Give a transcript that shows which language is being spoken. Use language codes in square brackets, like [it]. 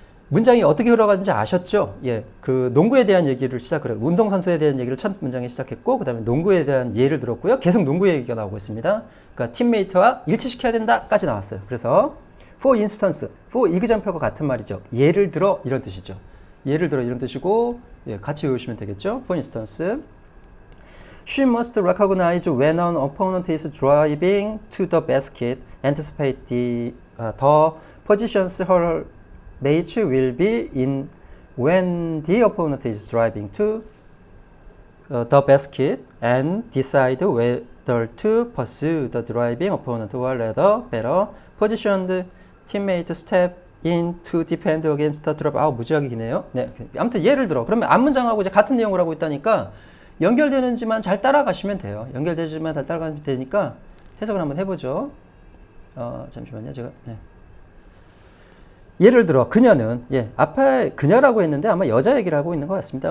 [ko] 문장이 어떻게 흘러가는지 아셨죠? 예, 그 농구에 대한 얘기를 시작을 했고, 운동선수에 대한 얘기를 첫 문장에 시작했고, 그 다음에 농구에 대한 예를 들었고요. 계속 농구 얘기가 나오고 있습니다. 그러니까 팀메이트와 일치시켜야 된다까지 나왔어요. 그래서 for instance, for example과 같은 말이죠. 예를 들어 이런 뜻이죠. 예를 들어 이런 뜻이고, 예, 같이 외우시면 되겠죠. [en] For instance, she must recognize when an opponent is driving to the basket, anticipate the positions her mates will be in when the opponent is driving to the basket and decide whether to pursue the driving opponent or let a better positioned teammate step in to defend against the drop. [ko] 아우, 무지하게 기네요. 네, 아무튼 예를 들어 그러면 앞문장하고 이제 같은 내용을 하고 있다니까 연결되는지만 잘 따라가시면 돼요. 연결되지만 잘 따라가면 되니까 해석을 한번 해보죠. 잠시만요, 제가. 네. 예를 들어 그녀는, 예, 앞에 그녀라고 했는데 아마 여자 얘기를 하고 있는 것 같습니다.